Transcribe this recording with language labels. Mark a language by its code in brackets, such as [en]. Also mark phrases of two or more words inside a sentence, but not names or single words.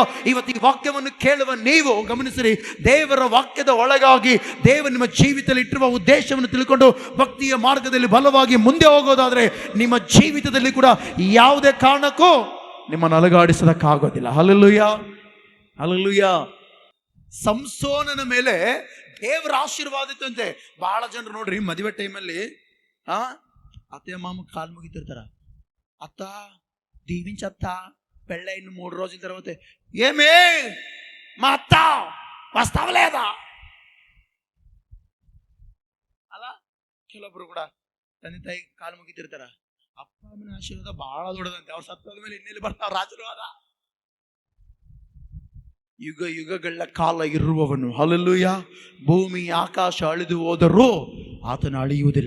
[kn] ಇವತ್ತು ಈ ವಾಕ್ಯವನ್ನು ಕೇಳುವ ನೀವು ಗಮನಿಸಿರಿ, ದೇವರ ವಾಕ್ಯದ ಒಳಗಾಗಿ ದೇವರು ನಿಮ್ಮ ಜೀವಿತದಲ್ಲಿ ಇಟ್ಟಿರುವ ಉದ್ದೇಶವನ್ನು ತಿಳ್ಕೊಂಡು ಭಕ್ತಿಯ ಮಾರ್ಗದಲ್ಲಿ ಬಲವಾಗಿ ಮುಂದೆ ಹೋಗೋದಾದ್ರೆ ನಿಮ್ಮ ಜೀವಿತದಲ್ಲಿ ಕೂಡ ಯಾವುದೇ ಕಾರಣಕ್ಕೂ ನಿಮ್ಮನ್ನು ಅಲುಗಾಡಿಸೋದಕ್ಕಾಗೋದಿಲ್ಲ. ಹಲ್ಲೆಲೂಯಾ, ಹಲ್ಲೆಲೂಯಾ. ಸಂಸೋನನ ಮೇಲೆ ದೇವರ ಆಶೀರ್ವಾದ ಇತ್ತಂತೆ. ಬಹಳ ಜನರು ನೋಡ್ರಿ, ಮದುವೆ ಟೈಮಲ್ಲಿ ಅತ್ತೆ ಮಾಮ ಕಾಲು ಮುಗಿತಿರ್ತಾರ, ಅತ್ತ [te] దీవించత్త పెళ్ళైన 3 రోజుల తర్వాత ఏమే మా అత్త వస్తావా లేదా అలా [kn] ಕೆಲವೊಬ್ರು ಕೂಡ ತಂದೆ ತಾಯಿ ಕಾಲು ಮುಗಿತಿರ್ತಾರ. ಅಪ್ಪ ಅಮ್ಮನ ಆಶೀರ್ವಾದ ಬಹಳ ದೊಡ್ಡದಂತೆ. ಅವ್ರ ಸತ್ತದ ಮೇಲೆ ಇನ್ನೆಲ್ಲಿ ಬರ್ತಾವ ಆಶೀರ್ವಾದ? ಯುಗ ಯುಗಗಳ ಕಾಲ ಇರುವವನು. ಹಲ್ಲೆಲೂಯಾ. ಭೂಮಿ ಆಕಾಶ ಅಳಿದು ಹೋದರೂ ಆತನ ಅಳಿಯುವುದಿಲ್ಲ.